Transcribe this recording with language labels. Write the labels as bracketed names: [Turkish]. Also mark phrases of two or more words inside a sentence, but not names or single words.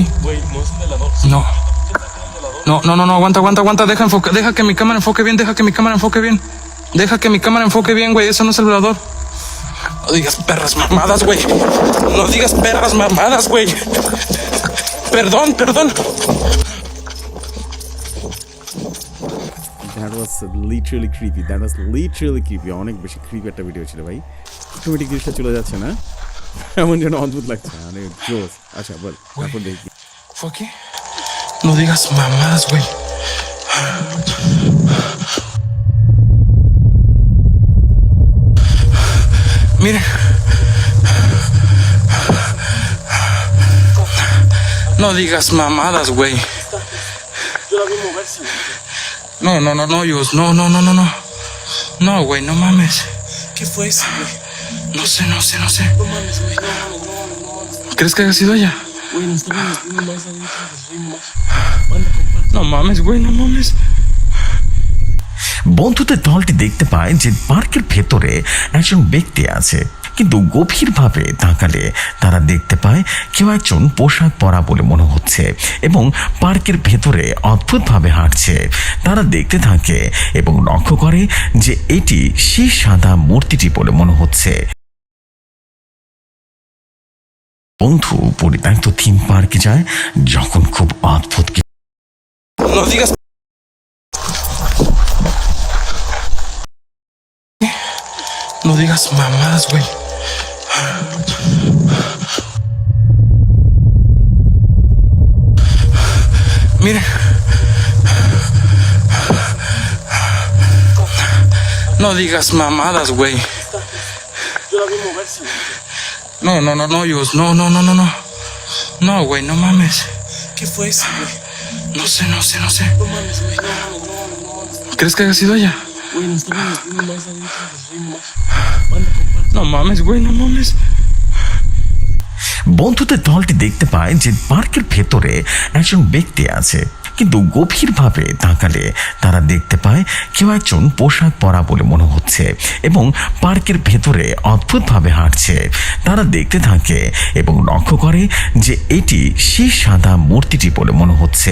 [Spanish] Güey, no es el velador. No. No, aguanta, deja que mi cámara enfoque bien, Deja que mi cámara enfoque bien, güey, eso no es el velador. No digas perras mamadas, güey. Perdón. [English] That was literally creepy. [Bangla] অনেক বেশি creepy একটা ভিডিও ছিল ভাই। অটোমেটিক জিনিসটা চলে যাচ্ছে না? এমন যেন অদ্ভুত লাগছে। মানে জোস। আচ্ছা বল, তারপর দেখি। [Spanish] ¿Fue aquí? No digas mamadas, güey. Mire. No digas mamadas, güey. Yo la vi moverse. No, Yus. No. No, güey, no mames. ¿Qué fue eso, güey? No sé. No mames, güey. No mames. ¿Crees que haya sido ella? Güey, nos estamos metiendo más adentro. Manda, compadre. No mames, güey, no mames. [Bangla] বন্ধুদের দলটি দেখতে পায় যে পার্কের ভেতরে একজন ব্যক্তি আছে, কিন্তু গভীরভাবে তাকালে তারা দেখতে পায় কেউ একজন পোশাক পরা বলে মনে হচ্ছে এবং পার্কের ভেতরে অদ্ভুতভাবে হাঁটছে। তারা দেখতে থাকে এবং লক্ষ্য করে যে এটি সেই সাদা মূর্তিটি বলে মনে হচ্ছে। বন্ধু পরিত্যক্ত থিম পার্কে যায় যখন খুব অদ্ভুত [Spanish] No digas. No digas mamadas, güey. Mire. No digas mamadas, güey. Yo la vi moverse. No, Yus. No. No, güey, no mames. ¿Qué fue eso, güey? No sé. No mames, güey. No mames. ¿Crees que haya sido ella? Güey, nos estamos metiendo más adentro. Manda, compadre. No mames, güey, no mames. [Bangla] বন্ধুদের দলটি দেখতে পায় যে পার্কের ভেতরে একজন ব্যক্তি আছে, কিন্তু গভীরভাবে তাকালে তারা দেখতে পায় কেউ একজন পোশাক পরা বলে মনে হচ্ছে এবং পার্কের ভেতরে অদ্ভুতভাবে হাঁটছে। তারা দেখতে থাকে এবং লক্ষ্য করে যে এটি সেই সাদা মূর্তিটি বলে মনে হচ্ছে।